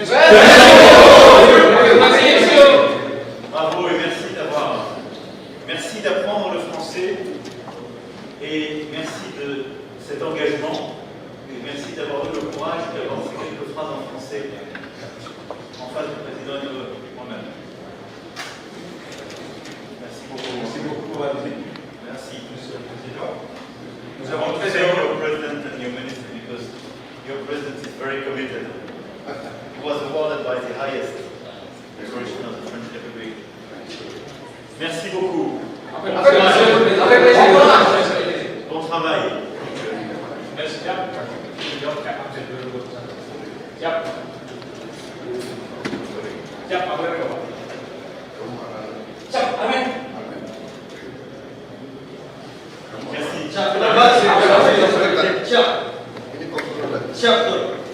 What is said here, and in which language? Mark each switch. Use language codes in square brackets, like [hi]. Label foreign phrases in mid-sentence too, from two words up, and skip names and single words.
[fr] Bravo et merci d'apprendre le français et merci de cet engagement et merci d'avoir eu le courage d'avoir fait quelques phrases en français en face du président et de moi-même. Merci beaucoup. Merci beaucoup, Adé. Merci. Monsieur le Président. Nous avons très heureux [en] your president and your minister because your president is very committed. He was awarded by the highest decoration of the French Republic. [fr] Merci beaucoup. Bon travail. Merci. [id] Siap. Siap, Pak Gubernur. Siap, amin. [fr] Merci. [id] Siap, betul.